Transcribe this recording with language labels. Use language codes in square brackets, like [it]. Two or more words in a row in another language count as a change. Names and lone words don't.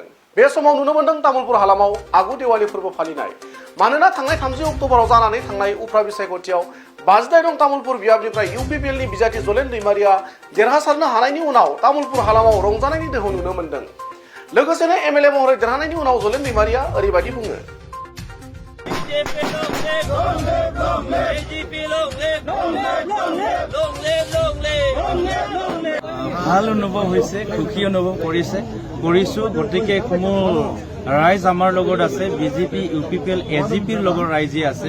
[brx] बे समाव नुनो मोनदों तामुलपुर हालामाव आगु देवाली फोरबो फालिनाय। मानोना थांनाय 30 अक्ट'बराव जानानै थांनाय उफ्रा बिसायख'थियाव 52 नं तामुलपुर बियाबनिफ्राय UPPL नि बिजाथि जलेन दैमारिया देरहासारनो हानायनि उनाव तामुलपुर हालामाव रंजानायनि दोहौ नुनो मोनदों। लोगोसेनो MLA महरै देरहानायनि उनाव जलेन दैमारिया ओरैबायदि बुङो। [as] ভাল অনুভৱ হৈছে, সুখী অনুভৱ কৰিছো। গতিকে সমূহ ৰাইজ আমাৰ লগত আছে, বিজেপি UPPL AGPৰ লগত ৰাইজে আছে।